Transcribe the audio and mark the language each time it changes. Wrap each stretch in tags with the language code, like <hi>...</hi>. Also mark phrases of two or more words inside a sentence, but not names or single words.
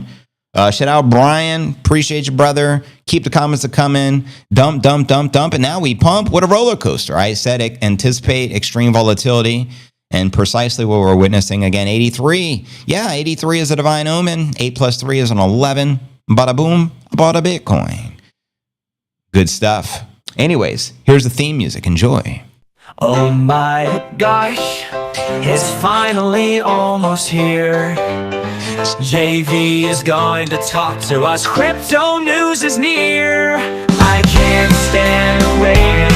<en>Shout out Brian. Appreciate you, brother. Keep the comments a coming. Dump. And now we pump. What a roller coaster. I said anticipate extreme volatility. And precisely what we're witnessing again. 83. Yeah, 83 is a divine omen. 8 plus 3 is an 11. Bada boom. Bada Bitcoin. Good stuff. Anyways, here's the theme music. Enjoy. Oh my gosh, it's finally almost here. JV is going to talk to us. Crypto news is near. I can't stand waiting.</en>